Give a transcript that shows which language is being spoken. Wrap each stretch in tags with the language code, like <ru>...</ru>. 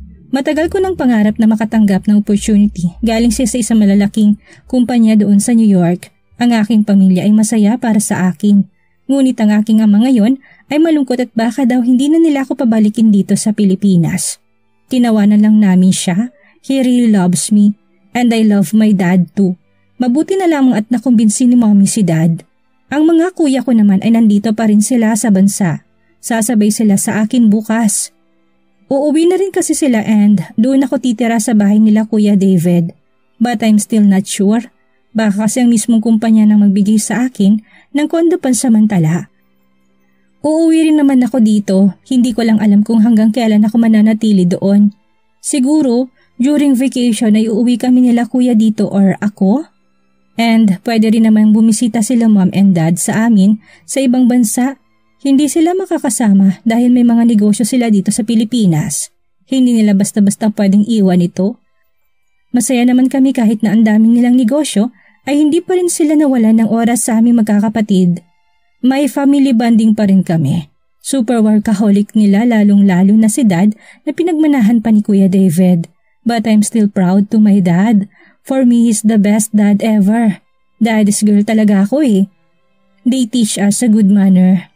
<tl>Matagal ko ng pangarap na makatanggap ng opportunity. Galing siya sa isang malalaking kumpanya doon sa New York. Ang aking pamilya ay masaya para sa akin. Ngunit ang aking ama ngayon ay malungkot at baka daw hindi na nila ako pabalikin dito sa Pilipinas. Tinawanan lang namin siya.</tl> <en>He really loves me and I love my dad too.</en> <tl>Mabuti na lamang at nakumbinsi ni mommy si Dad. Ang mga kuya ko naman ay nandito pa rin sila sa bansa. Sasabay sila sa akin bukas. Uuwi na rin kasi sila and doon ako titira sa bahay nila Kuya David.</tl> <en>But I'm still not sure.</en> <tl>Baka kasi ang mismong kumpanya nang magbigay sa akin ng kondo pansamantala. Uuwi rin naman ako dito, hindi ko lang alam kung hanggang kailan ako mananatili doon. Siguro,</tl> <en>during vacation</en> <tl>ay uuwi kami nila kuya dito or ako. And pwede rin naman bumisita sila mom and dad sa amin sa ibang bansa. Hindi sila makakasama dahil may mga negosyo sila dito sa Pilipinas. Hindi nila basta-basta pwedeng iwan ito. Masaya naman kami kahit na ang daming nilang negosyo ay hindi pa rin sila nawalan ng oras sa aming magkakapatid. May family bonding pa rin kami. Super workaholic nila lalong-lalo na si Dad na pinagmanahan pa ni Kuya David.</tl> <en>But I'm still proud to my dad. For me, he's the best dad ever. Daddy's girl</en> <tl>talaga ako eh.</tl> <en>They teach us a good manner.</en>